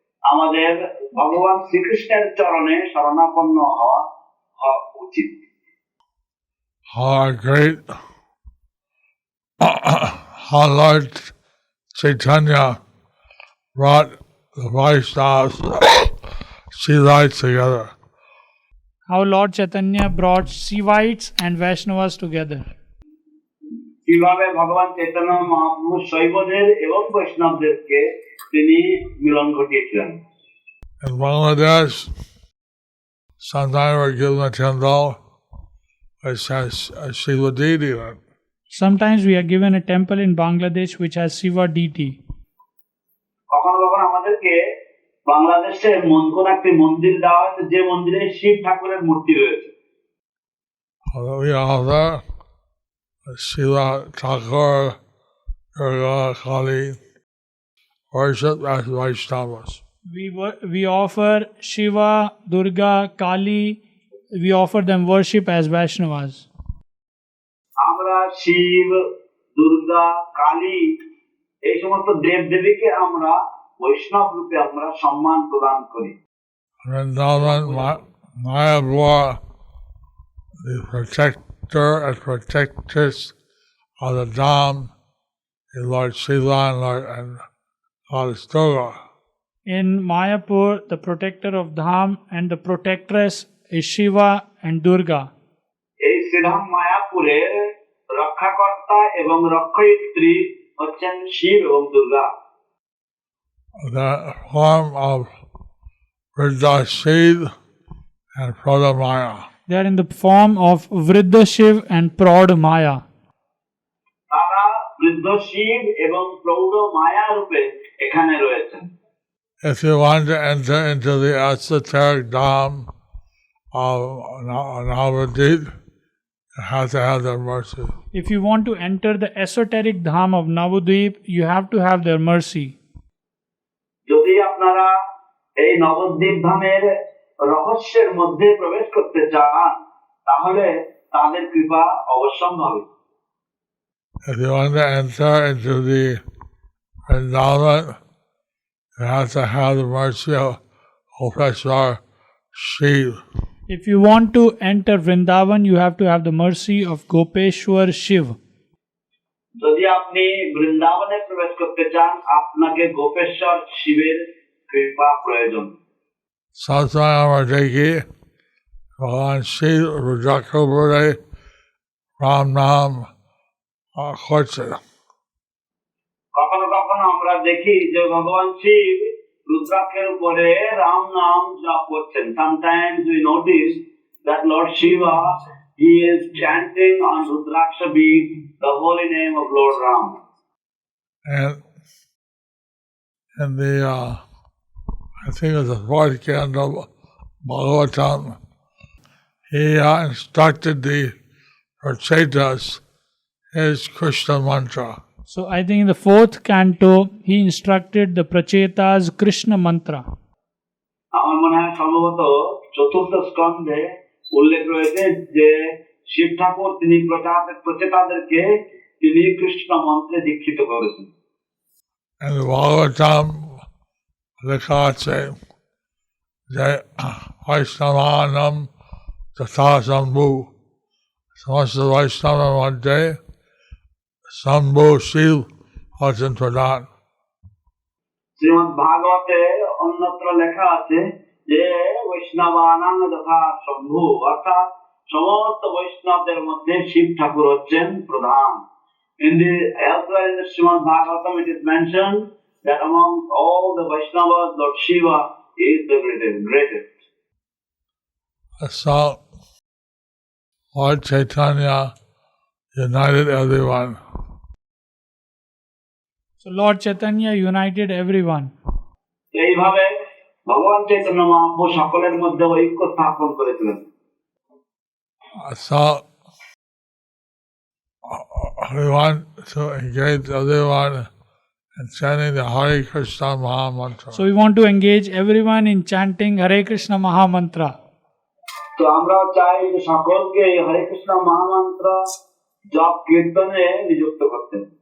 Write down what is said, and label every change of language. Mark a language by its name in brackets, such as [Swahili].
[Bangla] আমাদের ভগবান শ্রীকৃষ্ণের চরণে শরণাপন্ন হওয়া উচিত। [English] How great, how Lord Chaitanya brought the Vaishnavas, Shivites together. How Lord Chaitanya brought Shivites and Vaishnavas together. [Bangla] কিভাবে ভগবান চৈতন্য মহাপ্রভু শৈবদের এবং বৈষ্ণবদেরকে তিনি মিলন ঘটিয়েছিলেন। [English] In Bangladesh, sometimes we're given a temple which has a Shiva deity in it. Sometimes we are given a temple in Bangladesh which has Shiva deity. [Bangla] কখনো কখনো আমাদেরকে বাংলাদেশে কোন একটি মন্দির দেওয়া হয়েছে যে মন্দিরে শিব ঠাকুরের মূর্তি রয়েছে। [English] We offer Shiva, Thakur, Durga, Kali, worship as Vaishnavas. We offer Shiva, Durga, Kali, we offer them worship as Vaishnavas. [Bangla] আমরা শিব, দুর্গা, কালী এই সমস্ত দেব দেবীকে আমরা বৈষ্ণব রূপে আমরা সম্মান প্রদান করি। [English] Vrindavan, Mayapur, the protector and protectress of the Dham is Lord Shiva and Goddess Durga. In Mayapur, the protector of Dham and the protectress is Shiva and Durga. [Bangla] এই শ্রীধাম মায়াপুরের রক্ষাকর্তা এবং রক্ষয়িত্রী হচ্ছেন শিব এবং Durga. [English] The form of Vriddha Shiv and Prodha Maya. They are in the form of Vriddha Shiv and Praud Maya. [Bangla] তারা বৃদ্ধ শিব এবং প্রৌঢ় মায়া রূপে এখানে রয়েছেন। [English] If you want to enter into the esoteric Dham of Navadvip, you have to have their mercy. If you want to enter the esoteric Dham of Navadvip, you have to have their mercy. [Bangla] যদি আপনারা এই নবদ্বীপ ধামের রহস্যের মধ্যে প্রবেশ করতে চান তাহলে তাদের কৃপা অবশ্যম্ভাবী। [English] If you want to enter into the Vrindavan, you have to have the mercy of Professor Shiv. If you want to enter Vrindavan, you have to have the mercy of Gopeshwar Shiv. [Bangla] যদি আপনি বৃন্দাবনে প্রবেশ করতে চান আপনাকে গোপেশ্বর শিবের কৃপা প্রয়োজন। Sometimes আমরা দেখি ভগবান শিব রুদ্রাক্ষরে রাম নাম করছে। কখনো কখনো আমরা দেখি যে ভগবান শিব রুদ্রাক্ষের উপরে রাম নাম জপ করছেন। [English] Sometimes we notice that Lord Shiva, he is chanting on Rudraksha bead the holy name of Lord Ram. And the I think it's the fourth canto of Bhagavatam, he instructed the Prachetas his Krishna mantra. So I think in the fourth canto, he instructed the Prachetas Krishna mantra. [Bangla] আমার মনে হয় সম্ভবত চতুর্থ স্কন্ধে উল্লেখ রয়েছে যে শিব ঠাকুর তিনি প্রচেতাদেরকে তিনি কৃষ্ণ মন্ত্রে দীক্ষিত করেছেন। [English] And the Bhagavatam [Bangla] লেখা আছে যে বৈষ্ণবানাম তথা শম্ভু, সমস্ত বৈষ্ণবের মধ্যে শম্ভু শিব হচ্ছেন প্রধান। শ্রীমদ ভাগবতে অন্যত্র লেখা আছে যে বৈষ্ণবানাং তথা শম্ভু, অর্থাৎ সমস্ত বৈষ্ণবদের মধ্যে শিব ঠাকুর হচ্ছেন প্রধান। [English] Elsewhere in the Srimad Bhagavatam it is mentioned that among all the Vaishnavas, Lord Shiva is the greatest. So, Lord Chaitanya united everyone. So Lord Chaitanya united everyone. [Bangla] এইভাবে ভগবান চৈতন্য মহাপ্রভু সকলের মধ্যে ঐক্য স্থাপন করেছিলেন। [English] So, we want to engage everyone in chanting the Hare Krishna Maha Mantra. So we want to engage everyone in chanting Hare Krishna Maha Mantra. [Bangla] তো আমরাও চাই যে সকলকে এই হরে কৃষ্ণ মহামন্ত্র জপ কীর্তনে নিযুক্ত করতে।